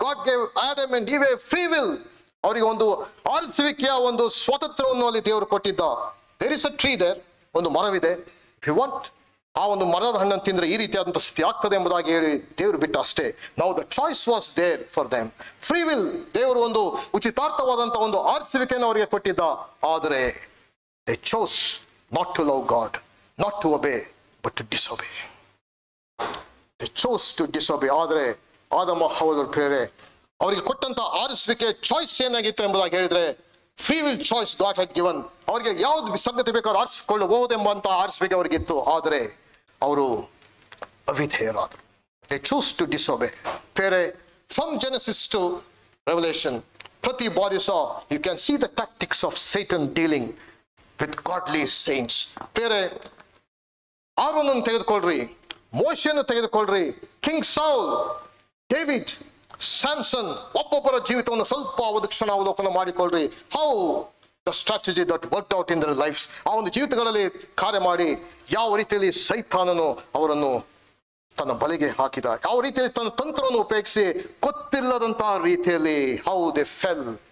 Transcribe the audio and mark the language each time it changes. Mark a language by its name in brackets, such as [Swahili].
[English] God gave Adam and Eve a free will. [Kannada] ಅವರಿಗೆ ಒಂದು ಆರಿಸುವಿಕೆಯ ಒಂದು ಸ್ವಾತಂತ್ರ್ಯವನ್ನು ಅಲ್ಲಿ ದೇವರು ಕೊಟ್ಟಿದ್ದ. [English] there is a tree there, [Kannada] ಒಂದು ಮರವಿದೆ. [English] if you want [Kannada] ಆ ಒಂದು ಮರದ ಹಣ್ಣನ್ನು ತಿಂದ್ರೆ ಈ ರೀತಿಯಾದಂಥ ಸ್ಥಿತಿ ಆಗ್ತದೆ ಎಂಬುದಾಗಿ ಹೇಳಿ ದೇವರು ಬಿಟ್ಟ ಅಷ್ಟೇ. ನಾವು [English] The choice was there for them. [Kannada] Free will, ದೇವರು ಒಂದು ಉಚಿತಾರ್ಥವಾದಂಥ ಒಂದು ಆರಿಸುವಿಕೆಯನ್ನು ಅವರಿಗೆ ಕೊಟ್ಟಿದ್ದ. [English] ಆದರೆ they chose not to love God, not to obey, but to disobey. They chose to disobey. [Kannada] ಆದರೆ ಆದಮ ಹವ್ವಳ ಪ್ರೇರೆ ಅವರಿಗೆ ಕೊಟ್ಟಂತ ಆರಿಸುವಿಕೆ ಚಾಯ್ಸ್ ಏನಾಗಿತ್ತು ಎಂಬುದಾಗಿ ಹೇಳಿದ್ರೆ, [English] Free will choice God had given. [Kannada] ಅವರಿಗೆ ಯಾವ್ದು ಸಂಗತಿ ಬೇಕಾದ್ರೂ ಆರಿಸಿಕೊಳ್ಳಬಹುದೆಂಬಂತ ಆರಿಸುವಿಕೆ ಅವರಿಗಿತ್ತು. ಆದರೆ ಅವರು ಅವಿಧೇಯರಾದರು. [English] They chose to disobey. ಪ್ರೇರೆ from Genesis to Revelation [Kannada] ಪ್ರತಿ ಬಾರಿ ಸಹ [English] you can see the tactics of Satan dealing with godly saints. [Kannada] ಬೇರೆ ಆರೋನನ್ನು ತೆಗೆದುಕೊಳ್ಳ್ರಿ, ಮೋಶೆಯನ್ನು ತೆಗೆದುಕೊಳ್ಳ್ರಿ, ಕಿಂಗ್ ಸೌಲ್, ಡೇವಿಡ್, ಸ್ಯಾಮ್ಸನ್, ಒಬ್ಬೊಬ್ಬರ ಜೀವಿತವನ್ನು ಸ್ವಲ್ಪ ಕ್ಷಣ ಅವಲೋಕನ ಮಾಡಿಕೊಳ್ಳ್ರಿ. [English] How the strategy that worked out in their lifes. [Kannada] ಆ ಒಂದು ಜೀವಿತಗಳಲ್ಲಿ ಕಾರ್ಯ ಮಾಡಿ ಯಾವ ರೀತಿಯಲ್ಲಿ ಸೈತಾನನು ಅವರನ್ನು ತನ್ನ ಬಲೆಗೆ ಹಾಕಿದ, ಯಾವ ರೀತಿಯಲ್ಲಿ ತನ್ನ ತಂತ್ರವನ್ನು ಉಪಯೋಗಿಸಿ ಗೊತ್ತಿಲ್ಲದಂತಹ ರೀತಿಯಲ್ಲಿ [English] How they fell.